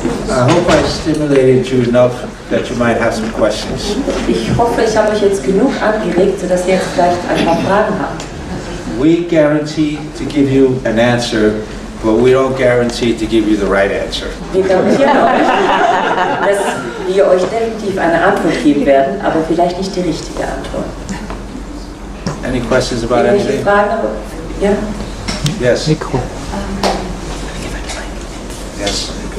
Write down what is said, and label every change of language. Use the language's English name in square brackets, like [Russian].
[English] I hope I stimulated you enough that you might have some questions. [German] Ich hoffe, ich habe euch jetzt genug angeregt, sodass ihr jetzt vielleicht ein paar Fragen habt. [English] We guarantee to give you an answer, but we don't guarantee to give you the right answer. [German] Wir garantieren euch, dass wir euch definitiv eine Antwort geben werden, aber vielleicht nicht die richtige Antwort. [English] Any questions about [German] Irgendwelche [English] anything? [German] Fragen? Aber, ja? [English] Yes. [German] Mikro. [English] Yes.